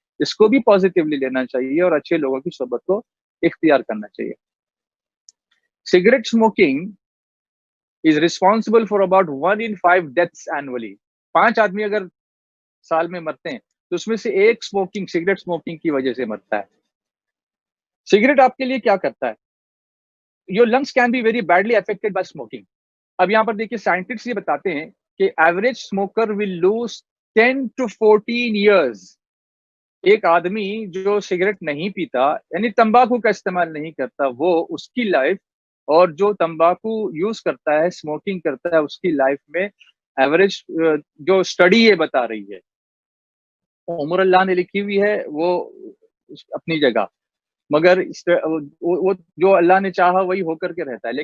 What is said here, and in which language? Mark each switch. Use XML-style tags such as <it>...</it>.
<ur>اس کو بھی پازیٹیولی لینا چاہیے اور اچھے لوگوں کی صحبت کو اختیار کرنا چاہیے. Cigarette</ur> <en>Smoking is responsible for about 1 in 5 deaths annually.</en> <ur>5 آدمی اگر سال میں مرتے ہیں تو اس میں سے ایک سگریٹ اسموکنگ کی وجہ سے مرتا ہے. سگریٹ آپ کے لیے کیا کرتا ہے؟</ur> <en>Your lungs can be very badly affected by smoking.</en> <ur>اب یہاں پر دیکھیے سائنٹسٹ یہ بتاتے ہیں کہ</ur> <en>Average smoker will lose 10 to 14 years.</en> <ur>ایک آدمی جو سگریٹ نہیں پیتا یعنی تمباکو کا استعمال نہیں کرتا, وہ اس کی لائف, اور جو تمباکو یوز کرتا ہے, اسموکنگ کرتا ہے, اس کی لائف میں ایوریج جو اسٹڈی یہ بتا رہی ہے, عمر اللہ نے لکھی ہوئی ہے وہ اپنی جگہ, مگر وہ جو اللہ نے چاہا وہی ہو کر کے رہتا ہے.</ur>